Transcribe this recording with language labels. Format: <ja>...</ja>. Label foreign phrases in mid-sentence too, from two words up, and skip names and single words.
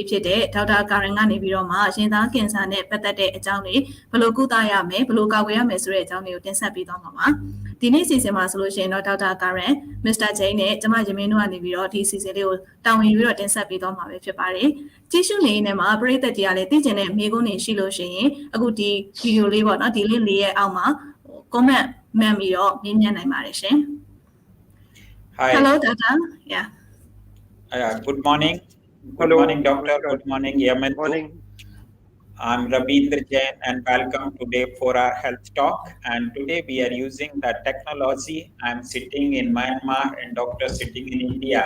<my>ဖြစ်တဲ့ဒေါက်တာကာရင်ကနေပြီးတော့မှရင်သားကင်ဆာနဲ့ပတ်သက်တဲ့အကြောင်းတွေဘယ်လိုကုသရမယ်ဘယ်လိုကာကွယ်ရမယ်ဆိုတဲ့အကြောင်းတွေကိုတင်ဆက်ပေးသွားမှာပါ။ဒီနေ့အစီအစဉ်မှာဆိုလို့ရှိရင်တော့ဒေါက်တာကာရန်မစ္စတာဂျိန်းနဲ့ကျမရမင်းတို့ကနေပြီးတော့ဒီအစီအစဉ်လေးကိုတာဝန်ယူပြီးတော့တင်ဆက်ပေးသွားမှာပဲဖြစ်ပါတယ်။ကြည့်ရှုနေနေမှာပရိသတ်တွေကလည်းသိကျင်တဲ့မေးခွန်းတွေရှိလို့ရှိရင်အခုဒီဗီဒီယိုလေးပေါ့နော်ဒီ link လေးရဲ့အောက်မှာ comment မှန်ပြီးတော့မေးမြန်းနိုင်ပါတယ်ရှင်။</my> <en>Hi. Hello, Doctor. Yeah. Good morning. Good morning, Doctor. Good morning, Yaman. Good morning. I'm Rabindra Jain and welcome today for our health talk. And today we are using the technology. I'm sitting in Myanmar and Doctor sitting in India.</en>